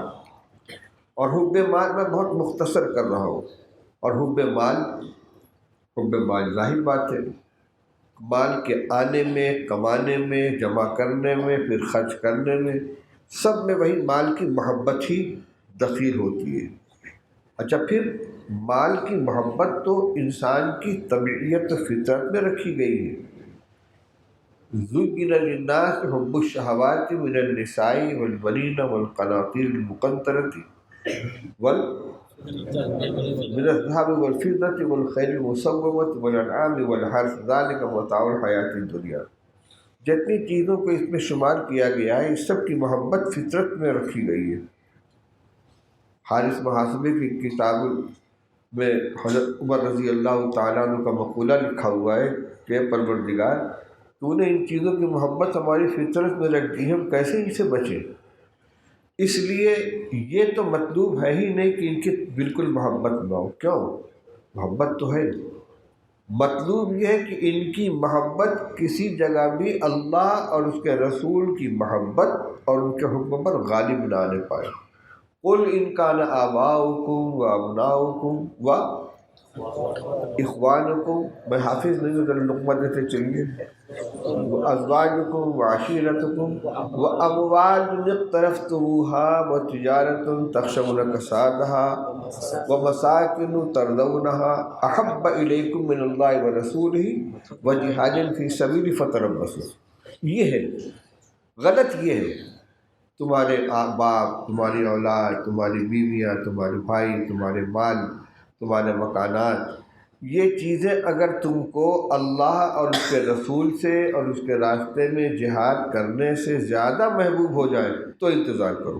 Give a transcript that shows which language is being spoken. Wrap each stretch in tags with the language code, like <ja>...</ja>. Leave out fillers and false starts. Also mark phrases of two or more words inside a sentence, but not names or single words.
<ur>اور حب مال میں بہت مختصر کر رہا ہوں، اور حب مال ظاہر بات ہے، مال کے آنے میں، کمانے میں، جمع کرنے میں، پھر خرچ کرنے میں، سب میں وہی مال کی محبت ہی دخیل ہوتی ہے۔ اچھا، پھر مال کی محبت تو انسان کی طبیعت و فطرت میں رکھی گئی ہے۔</ur> <ar>زُيِّنَ لِلنَّاسِ حُبُّ الشَّهَوَاتِ مِنَ النِّسَاءِ وَالْبَنِينَ وَالْقَنَاطِيرِ الْمُقَنطَرَةِ من الذهب والفضة والخيل المسومة والأنعام والحرث ذلك متاع الحیاۃ الدنیا۔</ar> <ur>جتنی چیزوں کو اس میں شمار کیا گیا ہے اس سب کی محبت فطرت میں رکھی گئی ہے۔ حارث محاسبے کی کتاب میں حضرت عمر</ur> <ar>رضی اللہ تعالیٰ عنہ</ar> <ur>کا مقولہ لکھا ہوا ہے کہ پروردگار تو نے ان چیزوں کی محبت ہماری فطرت میں رکھ دی ہے، ہم کیسے ان سے بچیں؟ اس لیے یہ تو مطلوب ہے ہی نہیں کہ ان کی بالکل محبت نہ ہو، کیوں؟ محبت تو ہے، مطلوب یہ ہے کہ ان کی محبت کسی جگہ بھی اللہ اور اس کے رسول کی محبت اور ان کے حکم پر غالب نہ آنے پائے۔</ur> <ar>قل ان کان آباؤکم و ابناؤکم و اخوانکم،</ar> <ur>میں حافظ نہیں ہوں، ذرا لقمہ دیتے چلیے،</ur> <ar>ازواجکم و عشیرتکم و اموال اقترفتموها و تجارت تخشون کسادها و مساکن ترضونها احب الیکم من اللہ و رسولہ و جہاد فی سبیلہ فتربصوا۔</ar> <ur>یہ ہے غلط، یہ ہے تمہارے باپ، تمہاری اولاد، تمہاری بیویاں، تمہارے بھائی، تمہارے مال، تمہارے مکانات، یہ چیزیں اگر تم کو اللہ اور اس کے رسول سے اور اس کے راستے میں جہاد کرنے سے زیادہ محبوب ہو جائے تو انتظار کرو۔</ur>